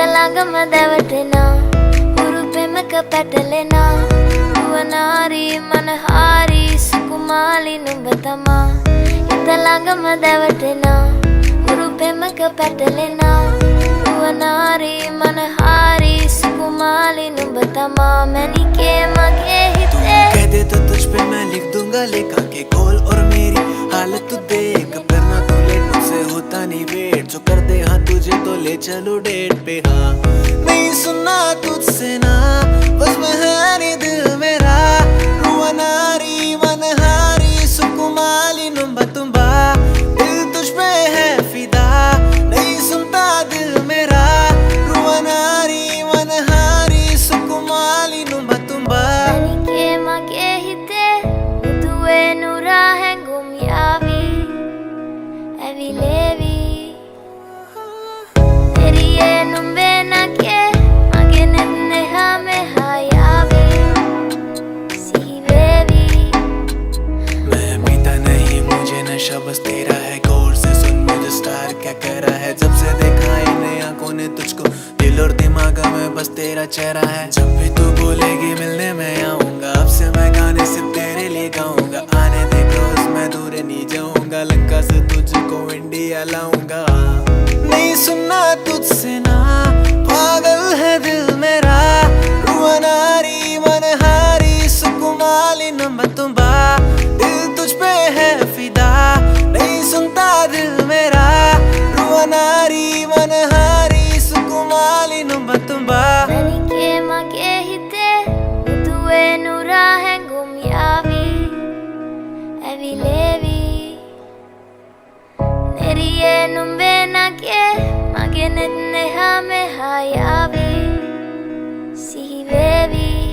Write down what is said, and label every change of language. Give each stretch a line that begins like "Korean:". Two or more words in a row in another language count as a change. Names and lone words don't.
Sinhala: ළඟම දැවටෙනා උරු පෙමක පැටලෙනා නුවනාරී මනහාරී සුකුමාලි නුඹ තමා හිත ළඟම දැවටෙනා උරු පෙමක පැටලෙනා නුවනාරී මනහාරී සුකුමාලි නුඹ තමා මැනිකේ මගේ හිතේ
Hindi: कह दे तो तुझ पे मैं लिख दूंगा लेखा के खोल और मेरी हालत तू देख करना तू लेट मुझसे होता नहीं वेट जो कर दे हाँ तुझे तो ले चलो डेट पे हाँ नहीं सुनना तुझसे ना बस में है नहीं दिल मेरा
Sinhala: රුවනාරී මනහාරී සුකුමාලි නුඹ තමා
Hindi: दिल तुझ पे है फिदा नहीं सुनता दिल मेरा
Sinhala: රුවනාරී මනහාරී සුකුමාලි නුඹ තමා මැනිකේ මගේ හිතේ මුදුවේ නුරා හැඟුම් යාවි ඇවිලේවි එරියේ නුඹේ නගේ මගේ නෙත් එහා මෙහා යාවි සිහි වේවි
Hindi: मैं पीता नहीं मुझे नशा बस तेरा है गौर से सुन मुझे स्टार क्या कह रहा है जब से देखा इन आंखों ने तुझको दिल और दिमाग में बस तेरा चेहरा है जब भी तू बोलेगी मिलने मैं आऊंगा अब से मैं गाने सिर्फ तेरे लिए गाऊंगा आने दे क्लोज मैं दूर नहीं जाऊंगा लंका से तुझको इंडिया लाऊंगा नहीं सुनना तुझसे ना पागल है दिल मेरा
Sinhala: රුවනාරී මනහාරී සුකුමාලි නුඹ තමා
Hindi: दिल तुझ पे है फिदा नहीं सुनता दिल मेरा
Sinhala: රුවනාරී මනහාරී සුකුමාලි නුඹ තමා මැනිකේ මගේ හිතේ මුදුවේ නුරා හැඟුම් යාවි ඇවිලේවි එරියේ නුඹේ නගේ මගේ නෙත් එහා මෙහා යාවි සිහි වේවි